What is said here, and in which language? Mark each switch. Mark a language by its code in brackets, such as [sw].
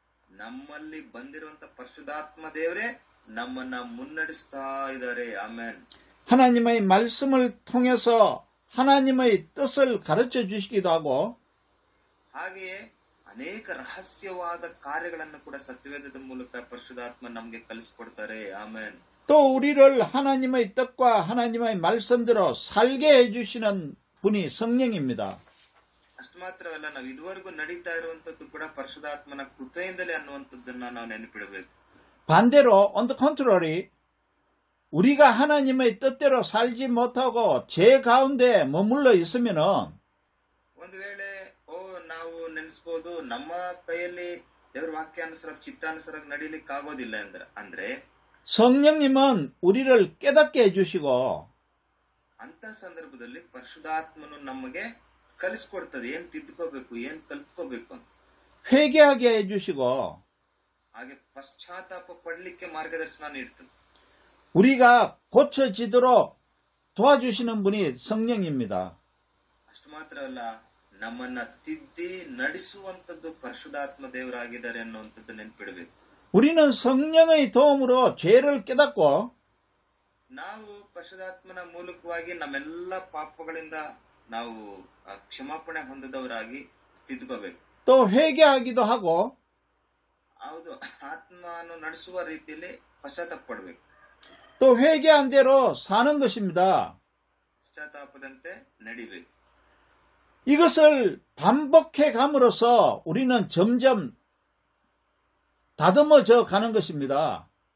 [kn] ನಮ್ಮಲ್ಲಿ ಬಂದಿರುವಂತ ಪರಿಶುದ್ಧಾತ್ಮ ದೇವರೇ ನಮ್ಮನ್ನ ಮುನ್ನಡೆಸ್ತಾ ಇದ್ದಾರೆ. ಆಮೆನ್. [ko] 하나님의 말씀을 통해서 하나님의 뜻을 가르쳐 주시기도 하고, [kn] ಹಾಗೆಯೇ ಅನೇಕ ರಹಸ್ಯವಾದ ಕಾರ್ಯಗಳನ್ನು ಕೂಡ ಸತ್ಯವೇದದ ಮೂಲಕ ಪರಿಶುದ್ಧಾತ್ಮ ನಮಗೆ ಕಲಿಸ್ಕೊಡ್ತಾರೆ. ಆಮೆನ್. [ko] 또 우리를 하나님의 뜻과 하나님의 말씀대로 살게 해주시는 분이 성령입니다. [kn] ಅಷ್ಟು ಮಾತ್ರವಲ್ಲ, ನಾವು ಇದುವರೆಗೂ ನಡೀತಾ ಇರುವಂತದ್ದು ಕೂಡ ಪರಿಶುದ್ಧಾತ್ಮನ ಕೃಪೆಯಿಂದಲೇ ಅನ್ನುವಂಥದ್ದನ್ನ ನಾವು ನೆನಪಿಡಬೇಕು. [ko] 반대로 [en] on the contrary, [ko] 우리가 하나님의 뜻대로 살지 못하고 죄 가운데 머물러 있으면은 [kn] ಒಂದು ವೇಳೆ ನಾವು ನೆನೆಸ್ಬೋದು, ನಮ್ಮ ಕೈಯಲ್ಲಿ ದೇವರ ವಾಕ್ಯಾನುಸಾರ ಚಿತ್ತಾನುಸಾರ ನಡೀಲಿಕ್ಕೆ ಆಗೋದಿಲ್ಲ ಅಂದ್ರೆ [ko] 성령님은 우리를 깨닫게 해주시고, [kn] ಅಂತ ಸಂದರ್ಭದಲ್ಲಿ ಪರಿಶುದ್ಧಾತ್ಮನು ನಮಗೆ ಕಲಿಸ್ಕೊಡ್ತದೆ, ಏನ್ ತಿದ್ಕೋಬೇಕು, ಏನ್ ಕಲ್ತ್ಕೋಬೇಕು ಅಂತ. [ko] 회개하게 해주시고, [kn] ಹಾಗೆ ಪಶ್ಚಾತ್ತಾಪ ಪಡ್ಲಿಕ್ಕೆ ಮಾರ್ಗದರ್ಶನ ನೀಡ್ತದೆ. [ko] 우리가 고쳐지도록 도와주시는 분이 성령입니다. [kn] ಅಷ್ಟು ಮಾತ್ರವಲ್ಲ, ನಮ್ಮನ್ನ ತಿದ್ದಿ ನಡೆಸುವಂತದ್ದು ಪರಿಶುದ್ಧಾತ್ಮ ದೇವರಾಗಿದ್ದಾರೆ ಅನ್ನುವಂಥದ್ದು ನೆನ್ಪಿಡಬೇಕು. [ko] 우리는 성령의 도움으로 죄를 깨닫고, [kn] ನಾವು ಪರಿಶುದ್ಧಾತ್ಮನ ಮೂಲಕವಾಗಿ ನಮ್ಮೆಲ್ಲ ಪಾಪಗಳಿಂದ ನಾವು ಕ್ಷಮಾಪಣೆ ಹೊಂದಿದವರಾಗಿ ತಿದ್ಕೋಬೇಕು. [ko] 또 회개하기도 하고, [kn] ಹೌದು, ಆತ್ಮನು ನಡೆಸುವ ರೀತಿಯಲ್ಲಿ ಪಶ್ಚಾತ್ತಾಪ ಪಡಬೇಕು. [ko] 또 회개한 대로 사는 것입니다. [kn] ಪಶ್ಚಾತ್ತಾಪದಂತೆ ನಡಿಬೇಕು. [ko] 이것을 반복해 감으로써 우리는 점점 다듬어져 가는 것입니다.